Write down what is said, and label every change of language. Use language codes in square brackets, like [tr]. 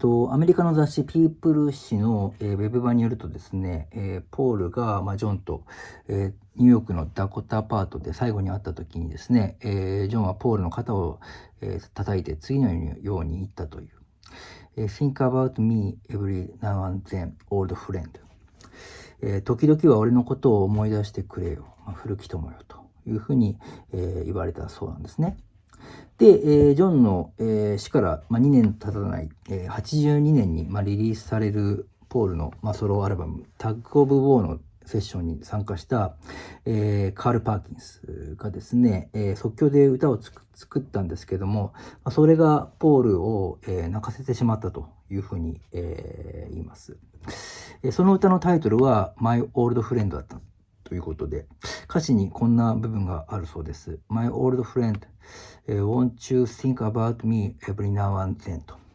[ja] アメリカの雑誌ピープル誌の、ウェブ版によるとですね、ポールが、ジョンと、ニューヨークのダコタアパートで最後に会った時にですね、ジョンはポールの肩を、叩いて次のように言ったという。 [en] Think about me every now and then, old friend. [ja] 時々は俺のことを思い出してくれよ、古き友よというふうに、言われたそうなんですね。で、ジョンの、死から、2年経たない、82年に、リリースされるポールの、ソロアルバムタッグ・オブ・ウォーのセッションに参加した、カール・パーキンスがですね、即興で歌を作ったんですけども、それがポールを、泣かせてしまったというふうに、言います。その歌のタイトルは My Old Friend だったということで、歌詞にこんな部分があるそうです。 [en] My old friend, won't you think about me every now and then と。